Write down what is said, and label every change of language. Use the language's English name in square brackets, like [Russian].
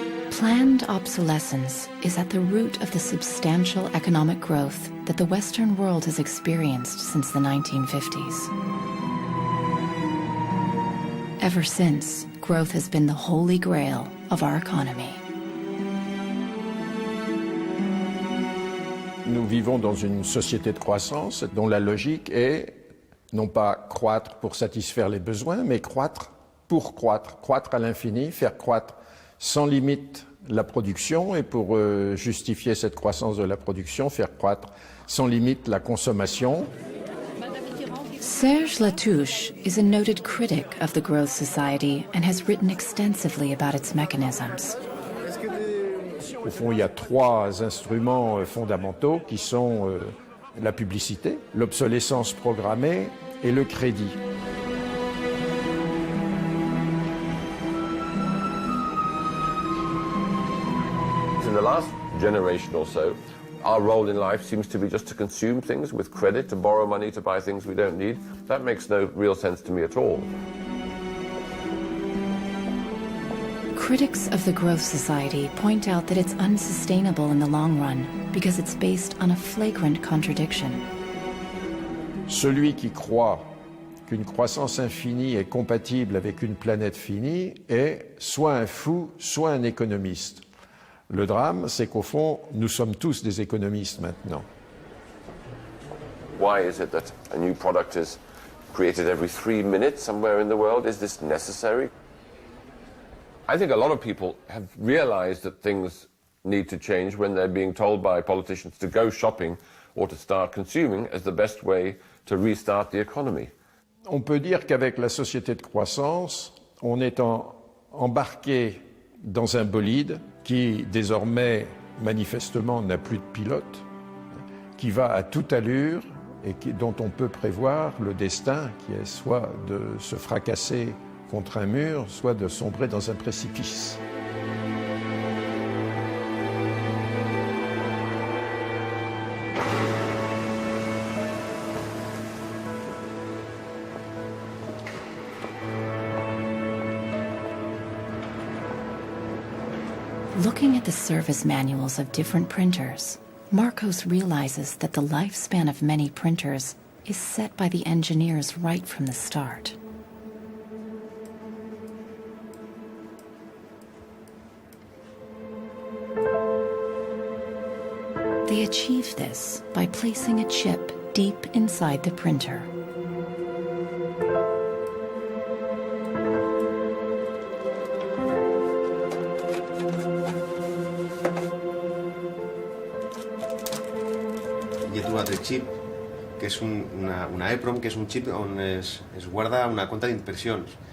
[English] Planned obsolescence is at the root of the substantial economic growth that the Western world has experienced since the 1950s. Ever since, growth has been the holy grail of our economy. [French] Nous vivons dans une société de croissance dont la logique est non pas croître pour satisfaire les besoins, mais croître pour croître, croître à l'infini, faire croître sans limite la production et pour justifier cette croissance de la production, faire croître sans limite la consommation. [English] Serge Latouche is a noted critic of the growth society and has written extensively about its mechanisms. [French] Au fond, il y a trois instruments fondamentaux qui sont la publicité, l'obsolescence programmée et le crédit. [English] In the last generation or so, our role in life seems to be just to consume things with credit, to borrow money to buy things we don't need. That makes no real sense to me at all. Critics of the growth society point out that it's unsustainable in the long run because it's based on a flagrant contradiction. [French] Celui qui croit qu'une croissance infinie est compatible avec une planète finie est soit un fou, soit un économiste. Le drame, c'est qu'au fond, nous sommes tous des économistes maintenant. [English] Why is it that a new product is created every 3 minutes somewhere in the world? Is this necessary? I think a lot of people have realized that things need to change when they're being told by politicians to go shopping or to start consuming as the best way to restart the economy. [French] On peut dire qu'avec la société de croissance, on est embarqué dans un bolide qui désormais manifestement n'a plus de pilote, qui va à toute allure et dont on peut prévoir le destin qui est soit de se fracasser contre un mur, soit de sombrer dans un précipice. [English] Looking at the service manuals of different printers, Marcos realizes that the lifespan of many printers is set by the engineers right from the start. They achieve this by placing a chip deep inside the printer. [Catalan] Hi ha trobat el xip, que és una EEPROM, que és un xip on es guarda una compta d'impressions.